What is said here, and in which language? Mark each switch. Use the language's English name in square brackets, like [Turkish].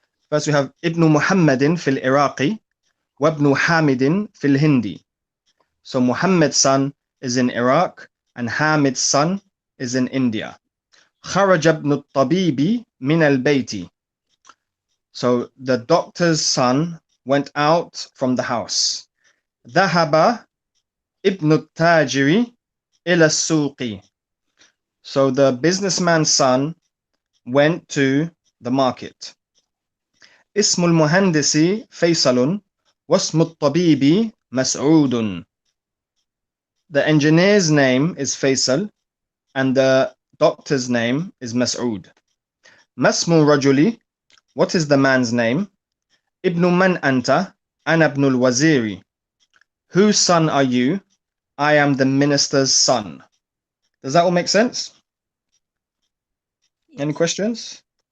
[English] First we have [Arabic] Ibn Muhammadin fil Iraqi wa Ibn Hamidin fil Hindi. [English] So Muhammad's son is in Iraq and Hamid's son is in India. [Arabic] خرج ابن الطبيب من البيت. [English] So the doctor's son went out from the house. [Arabic] ذهب ابن التاجر إلى السوق. [English] So the businessman's son went to the market. [Arabic] اسم المهندس فيصل واسم الطبيب مسعود. [English] The engineer's name is Faisal and the doctor's name is Mas'ud. [Arabic] Masmu rajuli, [English] what is the man's name? [Arabic] Ibnu man anta, ana ibnul waziri. [English] Whose son are you? I am the minister's son. Does that all make sense? Yes. Any questions?